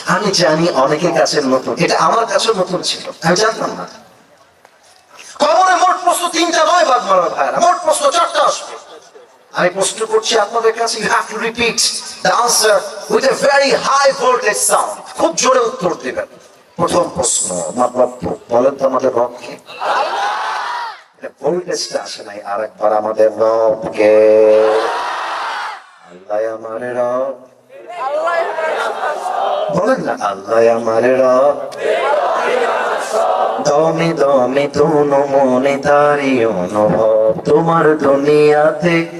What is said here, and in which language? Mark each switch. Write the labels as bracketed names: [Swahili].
[Bangla] আমি জানি অনেকের কাছে নতুন, এটা আমার কাছে নতুন ছিল, আমি জানতাম না। কবরে মোট প্রশ্ন 3টা নয় বাদ মারার ভাইরা, মোট প্রশ্ন 4টা আসবে। আমি প্রশ্ন করছি আপনাদের কাছে, [English] you have to repeat the answer with a very high voltage sound, [Bangla] খুব জোরে উত্তর দিবেন। প্রথম প্রশ্ন, আমার রব বলেন তো, আমাদের রব কে? এটা ভোল্টেজটা আসে নাই, আরেকবার আমাদের রব কে? আল্লাহ আমার রব, বলেন না আল্লাহ আমার রব, দমে দমে তনু মনে তারি অনুভব, তোমার দুনিয়াতে